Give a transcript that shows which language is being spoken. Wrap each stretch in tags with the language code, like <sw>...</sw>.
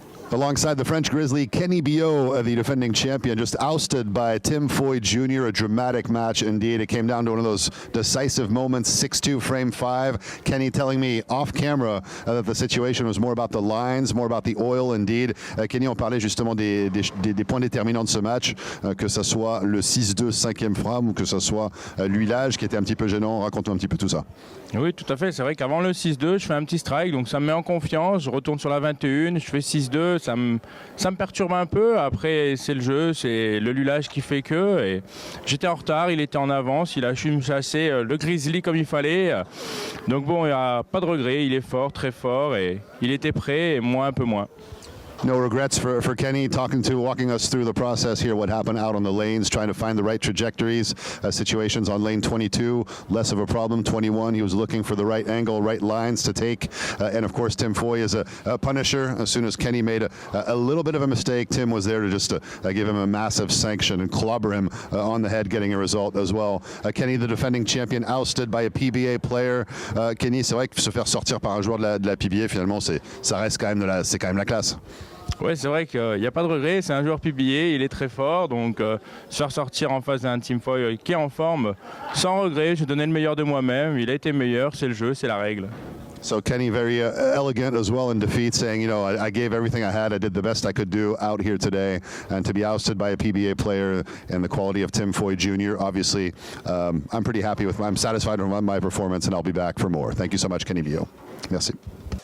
<en>Alongside the French Grizzly, Keny Billaut, the defending champion, just ousted by Tim Foy Jr. A dramatic match indeed. It came down to one of those decisive moments, 6-2, frame 5. Keny telling me off camera that the situation was more about the lines, more about the oil indeed.</en> <fr>Keny, on parlait justement des points déterminants de ce match, que ce soit le 6-2, 5e frame, ou que ce soit l'huilage qui était un petit peu gênant. Raconte-nous un petit peu tout ça. Oui, tout à fait. C'est vrai qu'avant le 6-2, je fais un petit strike, donc ça me met en confiance. Je retourne sur la 21, je fais 6-2, ça me perturbe un peu. Après, c'est le jeu, c'est le lulage qui fait que. Et j'étais en retard, il était en avance, il a su me chasser le Grizzly comme il fallait. Donc bon, il n'y a pas de regret, il est fort, très fort, et il était prêt, et moi un peu moins.</fr> <en>No regrets for Keny, walking us through the process here, what happened out on the lanes, trying to find the right trajectories, situations on lane 22, less of a problem. 21, he was looking for the right angle, right lines to take. And of course, Tim Foy is a punisher. As soon as Keny made a little bit of a mistake, Tim was there to just give him a massive sanction and clobber him on the head, getting a result as well. Keny, the defending champion, ousted by a PBA player.</en> <fr>Keny, c'est vrai que se faire sortir par un joueur de la PBA, finalement, ça reste quand même c'est quand même la classe. Oui, c'est vrai qu'il n'y a pas de regret, c'est un joueur PBA, il est très fort, donc se faire sortir en face d'un Tim Foy qui est en forme, sans regret, j'ai donné le meilleur de moi-même, il a été meilleur, c'est le jeu, c'est la règle.</fr> <en>So Keny, very elegant as well in defeat, saying, you know, I gave everything I had, I did the best I could do out here today, and to be ousted by a PBA player and the quality of Tim Foy Jr., obviously, I'm pretty happy I'm satisfied with my performance, and I'll be back for more. Thank you so much, Keny Billaut. Merci.</en>